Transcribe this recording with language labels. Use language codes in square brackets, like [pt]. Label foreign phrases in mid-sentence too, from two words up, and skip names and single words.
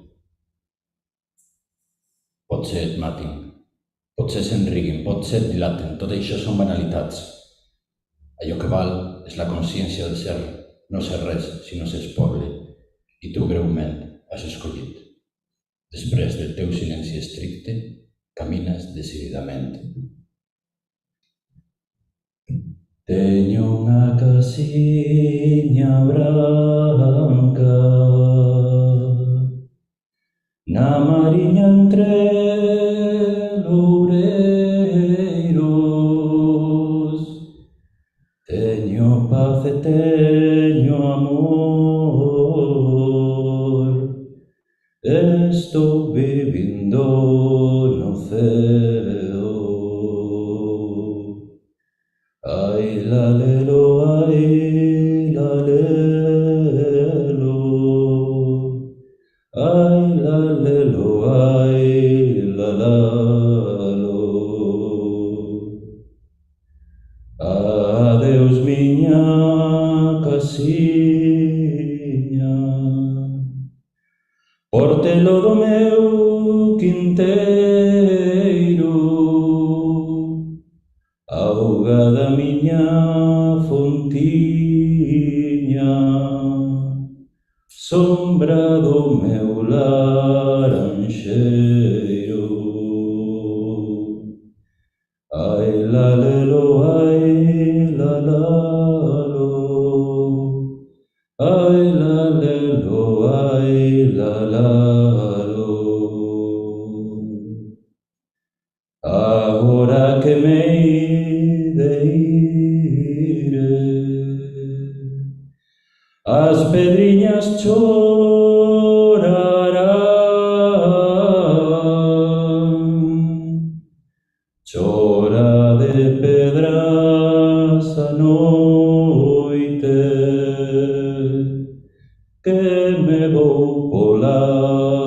[ca] Potser et matin, potser s'enriguin, potser et dilaten, tot això són banalitats. Allò que val és la consciència de ser, no ser res, sinó ser poble, i tu greument has escollit. Després del teu silenci estricte, camines decididament. [gl] Teño unha casiña branca na mariña entre loureiros. Teño paz e teño amor. Estou vivindo no ceo. Ay la lelo, ay la lelo, ay la lelo, ay la lalo. Adeus miña casiña, portelo do meu quinteiro, auga da miña fontiña, sombra do meu laranxeiro. Ai la lelo, ai la lalo, ai la lelo, ai la lalo. Agora que me as pedriñas chorarán, chora de pedras a noite, que me vou pola